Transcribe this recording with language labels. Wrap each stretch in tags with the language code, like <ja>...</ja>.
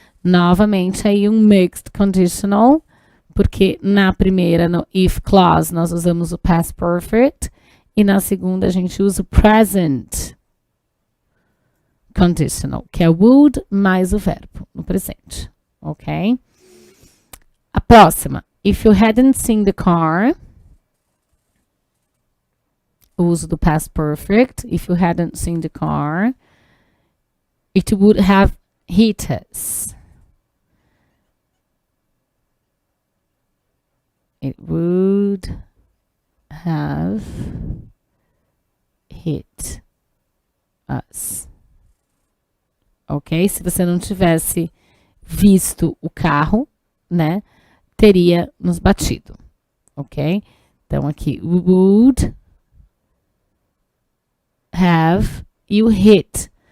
<pt>Novamente, aí um mixed conditional, porque na primeira, no if clause, nós usamos o past perfect, e na segunda a gente usa o present conditional, que é would mais o verbo no presente, ok?</pt> <en>A próxima, if you hadn't seen the car, o uso do past perfect, if you hadn't seen the car, it would have hit us. It would have hit us.</en> <pt>Ok? Se você não tivesse visto o carro, né? teria nos batido, ok? Então, aqui, would have e o hit.</pt>